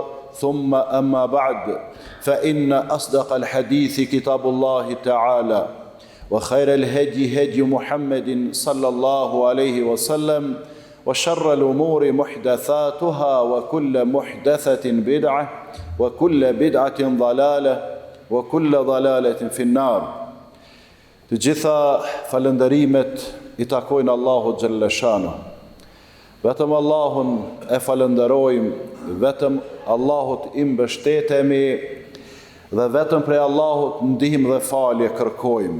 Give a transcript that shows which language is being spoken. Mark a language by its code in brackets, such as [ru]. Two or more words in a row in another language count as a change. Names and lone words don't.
[ar] ثم أما بعد، فإن أصدق الحديث كتاب الله تعالى وخير الهدي هدي محمد صلى الله عليه وسلم وشر الأمور محدثاتها وكل محدثة بدعة وكل بدعة ضلالة وكل ضلالة في النار. [sq] Të gjitha falënderimet I takojnë Allahut [ar] جل شأنه. [sq] Vetëm Allahun e falenderojmë, vetëm Allahut I mbështetemi dhe vetëm prej Allahut ndihmë dhe falje kërkojmë.